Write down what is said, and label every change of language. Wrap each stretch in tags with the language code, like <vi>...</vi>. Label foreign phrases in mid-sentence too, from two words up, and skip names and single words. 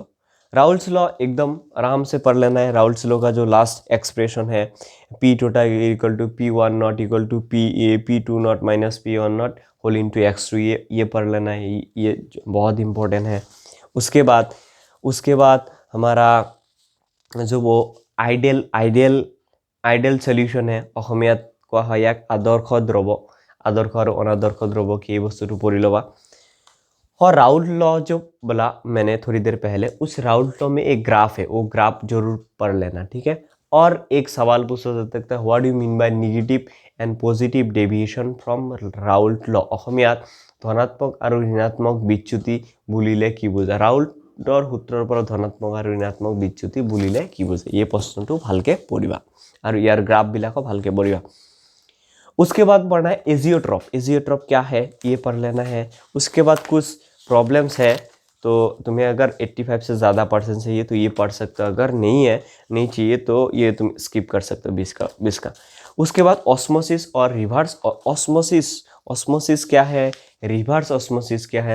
<hi>राउल्स लॉ एकदम आराम से पढ़ लेना है। राउल्स लॉ का जो लास्ट एक्सप्रेशन है,</hi> <en>P total equal to P one naught equal to P two naught minus P one naught whole into x two,</en> <hi>ये पढ़ लेना है। ये बहुत इंपॉर्टेंट है। उसके बाद हमारा जो वो</hi> <en>ideal solution</en> <hi>है,</hi> <as>অসমীয়াত কোৱা হয় ইয়াক আদৰ্শ দ্ৰৱ, আদৰ্শ আৰু অনাদৰ্শ দ্ৰৱ কি, এই বস্তুটো পঢ়ি ল'বা।</as> <hi>और राउल्ट लॉ जो बोला मैंने थोड़ी देर पहले, उस राउल्ट लॉ में एक ग्राफ है, वो ग्राफ जरूर पढ़ लेना, ठीक है। और एक सवाल पूछा जा सकता है,</hi> <en>what do mean by negative and positive deviation from Raoult law?</en> <as>অসমীয়াত ধনাত্মক আৰু ঋণাত্মক বিচ্যুতি বুলিলে কি বুজায়? ৰাউল্টৰ সূত্ৰৰ পৰা ধনাত্মক আৰু ঋণাত্মক বিচ্যুতি বুলিলে কি বুজায়? এই প্ৰশ্নটো ভালকে পঢ়িবা আৰু ইয়াৰ গ্ৰাফবিলাকো ভালকে পঢ়িবা।</as> <hi>उसके बाद पढ़ना है एजियोट्रॉप। एजियोट्रॉप क्या है ये पढ़ लेना है। उसके बाद कुछ प्रॉब्लम्स है, तो तुम्हें अगर 85 से ज़्यादा परसेंट चाहिए तो ये पढ़ सकते हो, अगर नहीं चाहिए तो ये तुम स्किप कर सकते हो 20 का। उसके बाद ऑस्मोसिस और</hi> <en>reverse osmosis</en> <hi>क्या है,</hi> <en>reverse osmosis</en> <hi>क्या है?</hi>